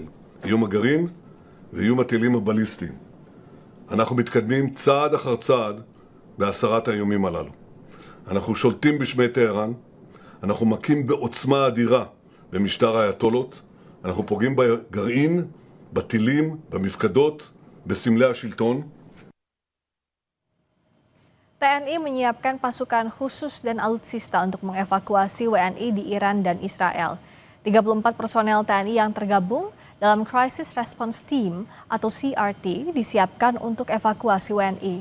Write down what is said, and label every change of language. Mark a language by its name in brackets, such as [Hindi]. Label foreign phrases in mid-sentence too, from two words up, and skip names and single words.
[Hebrew] איום הגרעין ואיום הטילים הבליסטיים. אנחנו מתקדמים צעד אחר צעד בהסרת האיומים הללו. אנחנו שולטים בשמי טהרן, אנחנו מכים בעוצמה אדירה במשטר האייתולות, אנחנו פוגעים בגרעין, בטילים, במפקדות, בסמלי השלטון. [Indonesian] TNI menyiapkan pasukan khusus dan alutsista untuk mengevakuasi WNI di Iran dan Israel. 34 personel TNI yang tergabung dalam [English] Crisis Response Team [Indonesian] atau CRT disiapkan untuk evakuasi WNI.